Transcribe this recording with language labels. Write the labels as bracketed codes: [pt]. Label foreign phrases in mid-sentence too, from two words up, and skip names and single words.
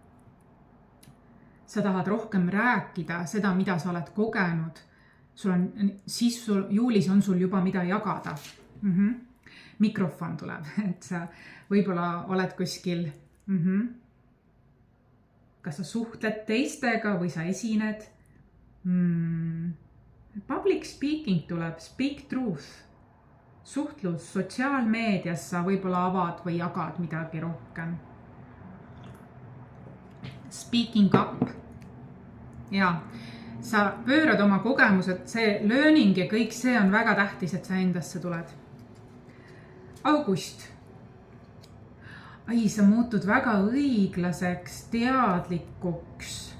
[et] Sa tahad rohkem rääkida seda, mida sa oled kogenud. Juulis on sul juba mida jagada. Mikrofon tuleb, et sa võib-olla oled kuskil. Kas sa suhtled teistega või sa esined? [en] Public speaking tuleb, speak truth. [et] Suhtlus sotsiaalmeedias sa võib-olla avad või jagad midagi rohkem. [en] Speaking up. [et] Ja, sa pöörad oma kogemused, see learning ja kõik see on väga tähtis, et sa endasse tuled. August. Sa muutud väga õiglaseks, teadlikuks.